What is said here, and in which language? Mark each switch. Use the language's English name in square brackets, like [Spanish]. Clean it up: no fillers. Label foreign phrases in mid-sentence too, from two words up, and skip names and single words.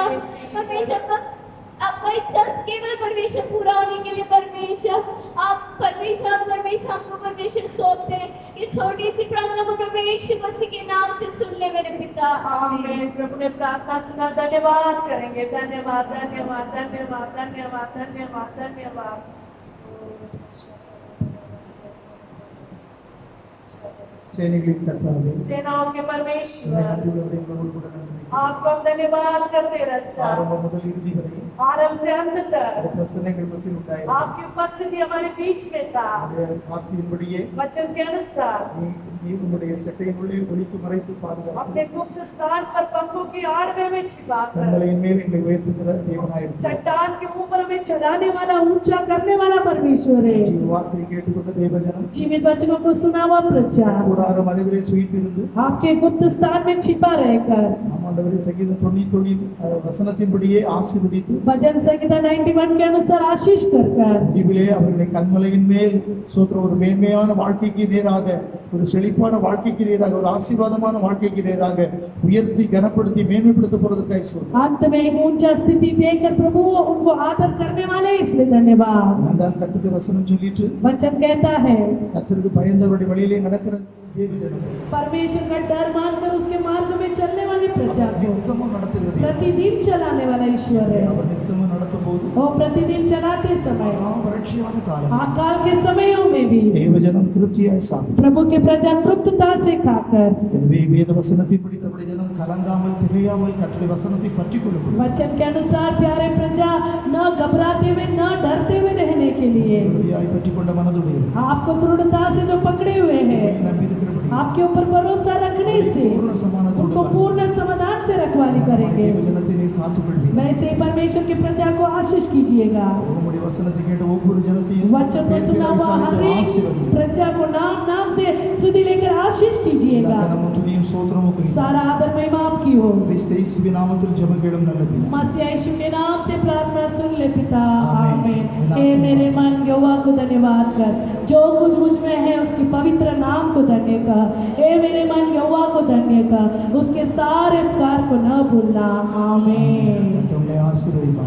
[Hindi] परमेश्वर आपका इच्छा केवल परमेश्वर पूरा होने के लिए परमेश्वर आप परमेश्वर हमको परमेश्वर सौंपते हैं। ये छोटी सी प्रार्थना को प्रभु यीशु मसीह के नाम से सुन ले मेरे पिता आमीन। प्रभु ने प्रार्थना सुना, धन्यवाद करेंगे। धन्यवाद धन्यवाद धन्यवाद धन्यवाद धन्यवाद धन्यवाद। [Tamil] சேனைகளின் கர்த்தாவே, [Hindi] सेनाओं के परमेश्वर [Tamil] ஆண்டவரே, உங்களோடு கூட நன்றி. [Hindi] आपको हम धन्यवाद करते रक्षा। [Tamil] ஆரம்பம் முதல் இறுதி வரை [Hindi] आरंभ से अंत तक [Tamil] இந்த பிரசன்னங்கள் மத்தியில் உண்டாயிருந்த [Hindi] आपकी उपस्थिति हमारे बीच में था। [Tamil] வார்த்தையின்படியே [Hindi] वचन के अनुसार [Tamil] நீ உங்களுடைய சட்டையினுள்ளே ஒளித்து மறைத்து பாதுகாத்து [Hindi] अपने गुप्त स्थान पर पंखों की आड़ में छिपा कर [Tamil] கண்மலையின் மேல் எங்களை உயர்த்துகிற தேவனாயிருக்கிறார். [Hindi] चट्टान के ऊपर में चढ़ाने वाला, ऊंचा करने वाला परमेश्वर है। [Tamil] ஜீவ வார்த்தையை கேட்டுக்கொண்ட தேவஜனம் [Hindi] जीवित वचनों को सुना हुआ प्रजा [Tamil] கூடார மலைகளிலே சுயித்திருந்து [Hindi] आपके गुप्त स्थान में छिपा रहकर [Tamil] ஆண்டவரே சங்கீதம் 99 வசனத்தின்படியே ஆசீர்வதித்து [Hindi] भजन संहिता 91 के अनुसार आशीष कर [Tamil] முடிவிலே அவர்களை கண்மலையின் மேல் சோத்திர ஒரு மேன்மையான வாழ்க்கைக்கு நேராக ஒரு செழிப்பான வாழ்க்கைக்கு நேராக ஒரு ஆசீர்வாதமான வாழ்க்கைக்கு நேராக உயர்த்தி கனப்படுத்தி மேன்மைப்படுத்த போறதுக்காக சொல்றேன். [Hindi] अंत में एक ऊंचा स्थिति देकर प्रभु उनको आदर करने वाले इसलिए धन्यवाद। [Tamil] அந்த கர்த்தருடைய வசனம் சொல்லிட்டு [Hindi] वचन कहता है [Tamil] கர்த்தருக்கு பயந்தவருடைய வழியிலே நடக்கிற தேவஜனமே [Hindi] परमेश्वर का डर मानकर उसके मार्ग में चलने वाली प्रजा को [Tamil] நித்தமும் நடத்துகிறது. [Hindi] प्रतिदिन चलाने वाला ईश्वर है। [Tamil] அவர் நித்தமும் நடத்தும் போது [Hindi] वो प्रतिदिन चलाते समय [Tamil] வறட்சியான காலம் [Hindi] अकाल के समयों में भी [Tamil] தேவஜனம் திருப்தியாய் சாப்பிடும். [Hindi] प्रभु के प्रजा तृप्तता से खाकर [Tamil] எனவே வேத வசனத்தின்படி தம்முடைய ஜனம் கலங்காமல் திகையாமல் கர்த்தருடைய வசனத்தை பற்றிக் கொள்ளும் [Hindi] वचन के अनुसार प्यारे प्रजा न घबराते हुए न डरते हुए रहने के लिए [Tamil] உறுதியாய் பற்றிக் கொண்ட மனதுடைய [Hindi] आपको दृढ़ता से जो पकड़े हुए हैं [Tamil] நம்பியிருக்கிறபடி [Hindi] आपके ऊपर भरोसा रखने से [Tamil] பூரண சமானதோடு [Hindi] उनको पूर्ण समाधान से रखवाली करेंगे। [Tamil] தேவஜனத்தை நீர் காத்துக்கொள்வீர். [Hindi] वैसे ही परमेश्वर की प्रजा को आशीष कीजिएगा। [Tamil] உம்முடைய வசனத்தை கேட்ட ஒவ்வொரு ஜனத்தையும் [Hindi] वचन को सुना हुआ हर एक [Tamil] ஆசீர்வதியும். [Hindi] प्रजा को नाम नाम से सुधि लेकर आशीष कीजिएगा। [Tamil] கனமும் துதியும் ஸ்தோத்திரமும் புரியும். [Hindi] सारा आदर महिमा आपकी हो। [Tamil] கிறிஸ்து இயேசுவின் நாமத்தில் ஜெபம் கேளும் நல்ல பிதாவே. [Hindi] मसीह यीशु के नाम से प्रार्थना सुन ले पिता आमीन। आमीन। हे मेरे मन यहोवा को धन्यवाद कर, जो कुछ मुझ में है उसके पवित्र नाम को धन्य कर। हे मेरे मन यहोवा को धन्य कर, उसके सारे उपकार को न भूलना। आमीन। तुमने आशीर्वाद पाना है.